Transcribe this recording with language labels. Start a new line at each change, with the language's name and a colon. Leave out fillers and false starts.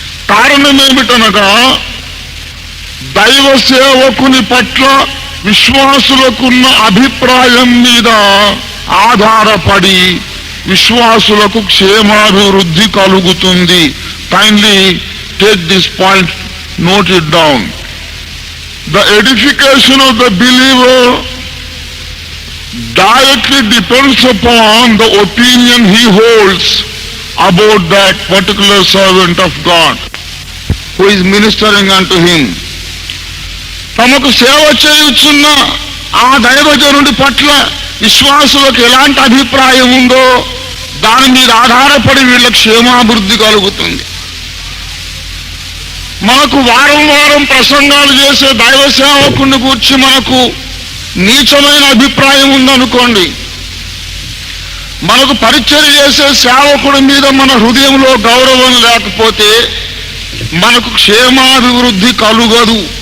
Telugu: కారణమేమిటనగా దైవ సేవకుని పట్ల విశ్వాసులకున్న అభిప్రాయం మీద ఆధారపడి విశ్వాసులకు క్షేమాభివృద్ధి కలుగుతుంది.
English: Kindly take this point, note it down. The edification of the believer directly depends upon the opinion he holds about that particular servant of God who is ministering unto him.
Telugu: తమకు సేవ చేయుచున్న ఆ దైవజనుడి పట్ల విశ్వాసులకు ఎలాంటి అభిప్రాయం ఉందో దాని మీద ఆధారపడి వీళ్ళ క్షేమాభివృద్ధి కలుగుతుంది. మనకు వారం వారం ప్రసంగాలు చేసే దైవ సేవకుని గూర్చి మనకు నీచమైన అభిప్రాయం ఉందనుకోండి, మనకు పరిచర్య చేసే సేవకుడి మీద మన హృదయంలో గౌరవం లేకపోతే మనకు క్షేమాభివృద్ధి కలుగదు.